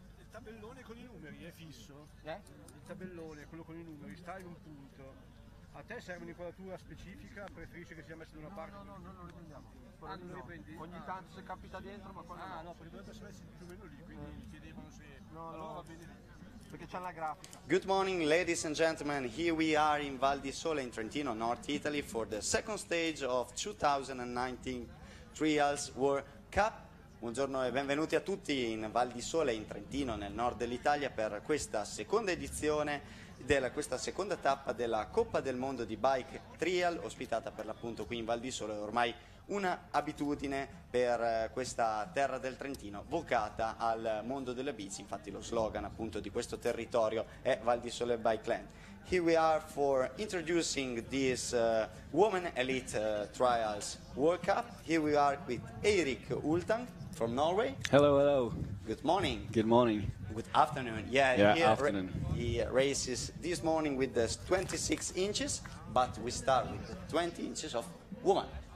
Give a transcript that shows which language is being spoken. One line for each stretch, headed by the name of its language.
Italian: tabellone con i numeri è fisso? Il tabellone, quello con i numeri, sta in un punto. A te serve un'inquadratura specifica? Preferisci che sia messo da una parte? No, non lo riprendiamo. Non lo riprendi? Ogni tanto se capita dentro, ma quando no, perché dovrebbe essere messo più o meno lì, quindi mi chiedevano se... allora va bene lì. Perché c'è la grafica.
English: Good morning, ladies and gentlemen. Here we are in Val di Sole in Trentino, North Italy, for the second stage of 2019 Trials World Cup.
Italian: Buongiorno e benvenuti a tutti in Val di Sole in Trentino, nel nord dell'Italia, per questa seconda edizione questa seconda tappa della Coppa del Mondo di Bike Trial, ospitata per l'appunto qui in Val di Sole, ormai una abitudine per questa terra del Trentino, vocata al mondo delle bici. Infatti lo slogan appunto di questo territorio è Val di Sole Bike Land.
English: Here we are for introducing this Women Elite Trials World Cup. Here we are with Eirik Ultang from Norway. Hello, hello. Good morning. Good morning. Good afternoon. Yeah, afternoon. He races this morning with the 26 inches, but we start with the 20 inches of woman.